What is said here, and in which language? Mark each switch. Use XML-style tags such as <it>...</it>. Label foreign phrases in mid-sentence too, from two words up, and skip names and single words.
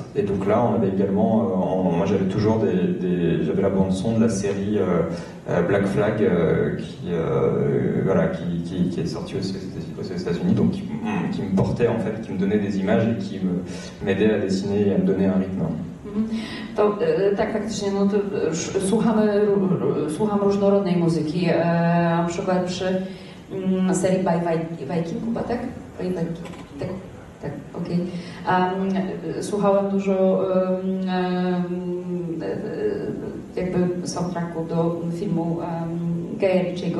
<fr>Et donc là, on avait également, moi j'avais toujours j'avais la bande son de la série Black Flag qui est sortie aux États-Unis, donc qui me portait en fait, qui me donnait des images et qui m'aidait à dessiner et à me donner un rythme.</fr> <pl>To tak faktycznie, no to słucham różnorodnej muzyki. Na przykład przy serii Viking, chyba tak? Tak, okej. Słuchałem dużo jakby soundtracku do filmu Guya Ritchiego.</pl>